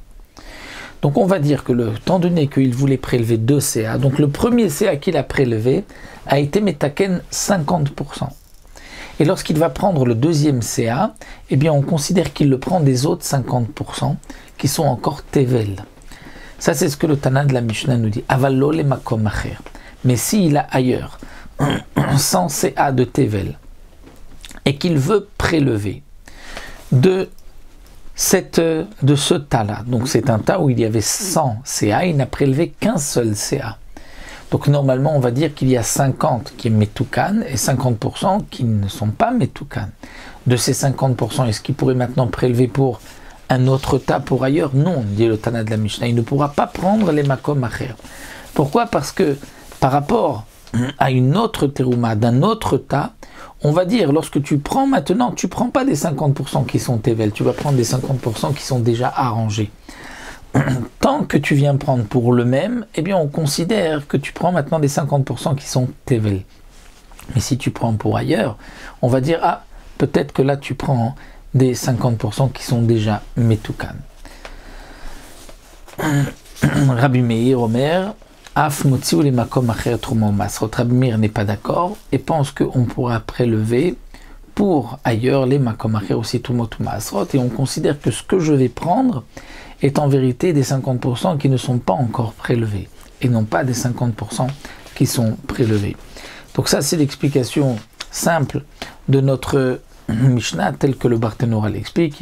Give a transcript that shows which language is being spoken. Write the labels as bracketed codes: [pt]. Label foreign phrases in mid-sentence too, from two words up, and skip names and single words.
[fr] Donc on va dire que étant donné qu'il voulait prélever 2 CA, donc le premier CA qu'il a prélevé a été metaken 50%. Et lorsqu'il va prendre le deuxième CA, eh bien on considère qu'il le prend des autres 50% qui sont encore tevel. Ça c'est ce que le Tana de la Mishnah nous dit. [he] אבל לא למקום אחר. [fr] Mais s'il a ailleurs 100 CA de tevel et qu'il veut prélever de ce tas-là, donc c'est un tas où il y avait 100 CA, il n'a prélevé qu'un seul CA. Donc normalement on va dire qu'il y a 50 qui est metoukan et 50% qui ne sont pas metoukan. De ces 50%, est-ce qu'il pourrait maintenant prélever pour un autre tas pour ailleurs? Non, dit le Tana de la Mishnah, il ne pourra pas prendre les [he] מקום אחר. [fr] Pourquoi? Parce que par rapport à une autre terouma d'un autre tas, on va dire, lorsque tu prends maintenant, tu ne prends pas des 50% qui sont tevel, tu vas prendre des 50% qui sont déjà arrangés. Tant que tu viens prendre pour le même, eh bien on considère que tu prends maintenant des 50% qui sont tevel. Mais si tu prends pour ailleurs, on va dire, ah, peut-être que là tu prends des 50% qui sont déjà Metukan. [he] רבי מאיר אומר אף מוציא למקום אחר תרומה ומעשרות. [fr] Rabbi Meir n'est pas d'accord et pense qu'on pourra prélever pour ailleurs les [he] מקום אחר [fr] aussi [he] תרומות ומעשרות, [fr] et on considère que ce que je vais prendre est en vérité des 50% qui ne sont pas encore prélevés et non pas des 50% qui sont prélevés. Donc ça, c'est l'explication simple de notre Mishnah, tel que le Barthénora l'explique.